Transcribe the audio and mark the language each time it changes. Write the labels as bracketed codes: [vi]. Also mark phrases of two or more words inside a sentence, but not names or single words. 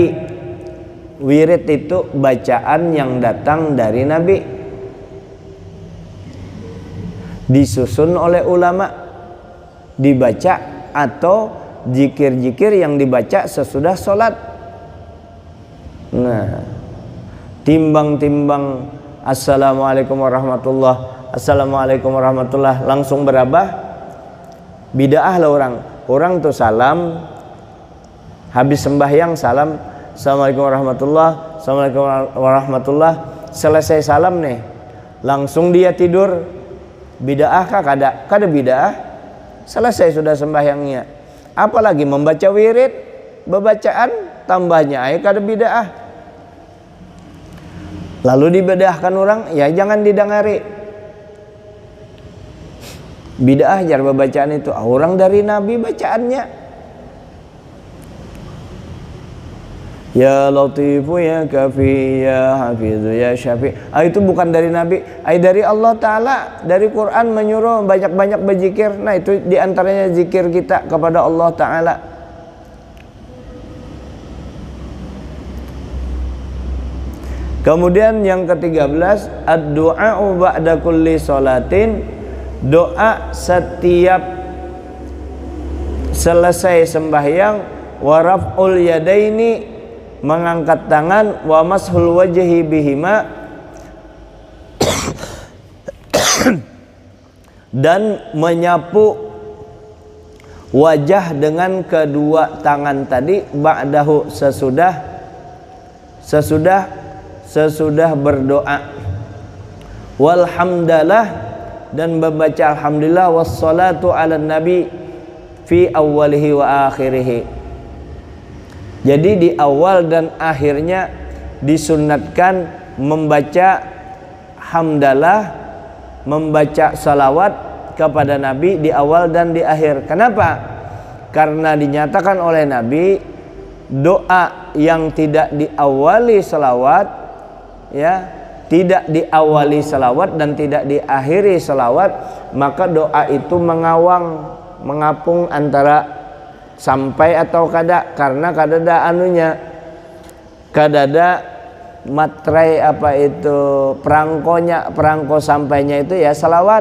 [id] Wirid itu bacaan yang datang dari Nabi, disusun oleh ulama, dibaca, atau zikir-zikir yang dibaca sesudah sholat. Nah, timbang-timbang [ar] السلام عليكم السلام عليكم ورحمة الله [id] langsung berabah, bid'ah lah orang tuh salam habis sembahyang, salam [ar] السلام عليكم ورحمة الله, [id] selesai salam nih langsung dia tidur. Bid'ah kah? [bjn] Kada bid'ah, selesai sudah sembahyangnya. Apalagi membaca wirid, bebacaan tambahnya kada bid'ah. Lalu dibedahkan orang, ya jangan didengari. Bid'ah jar bacaan itu orang dari Nabi bacaannya. [ar] يا لطيف يا كافي يا حفيظ يا شافي. [id] Itu bukan dari Nabi, dari Allah Ta'ala, dari Quran menyuruh banyak-banyak berzikir. Nah, itu diantaranya zikir kita kepada Allah Ta'ala. Kemudian yang ke-13, [ar] الدعاء بعد كل صلاة, [id] doa setiap selesai sembahyang, [ar] ورفع اليدين, [id] mengangkat tangan, [ar] ومسح الوجه بهما, [id] dan menyapu wajah dengan kedua tangan tadi, ba'dahu sesudah berdoa, walhamdalah, dan membaca alhamdulillah, [ar] والصلاة على النبي في أوله وآخره. [id] Jadi di awal dan akhirnya disunatkan membaca hamdalah, membaca salawat kepada Nabi di awal dan di akhir. Kenapa? Karena dinyatakan oleh Nabi, doa yang tidak diawali salawat, ya, tidak diawali salawat dan tidak diakhiri salawat, maka doa itu mengapung antara sampai atau kada, karena [bjn] kadada kadada [id] matrai perangko sampainya itu ya salawat.